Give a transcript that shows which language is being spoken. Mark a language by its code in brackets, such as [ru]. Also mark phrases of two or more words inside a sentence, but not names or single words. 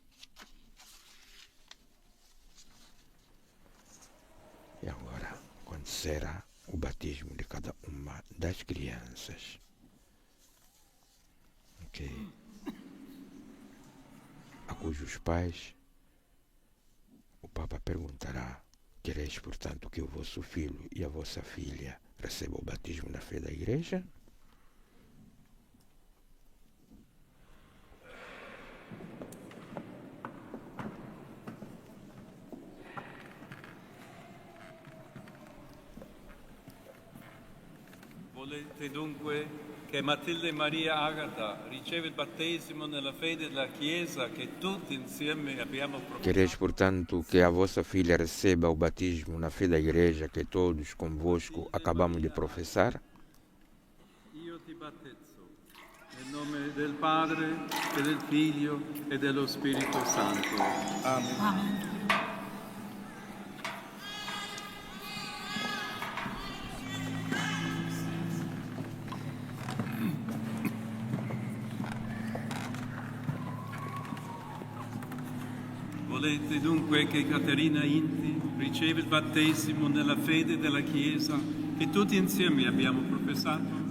[pt] E agora acontecerá o batismo de cada uma das crianças. Ok? A cujos pais o Papa perguntará: quereis, portanto, que o vosso filho e a vossa filha recebam o batismo na fé da Igreja? [it] Volete dunque che Matilde Maria Agata riceva il battesimo nella fede della Chiesa che tutti insieme abbiamo professato? [pt] Quereis, portanto, que a vossa filha receba o batismo na fé da Igreja que todos convosco acabamos de professar? [it] Io ti battezzo nel nome del Padre e del Figlio e dello Spirito Santo. Amen. Amen. Volete dunque che Caterina Inti riceva il battesimo nella fede della Chiesa che tutti insieme abbiamo professato?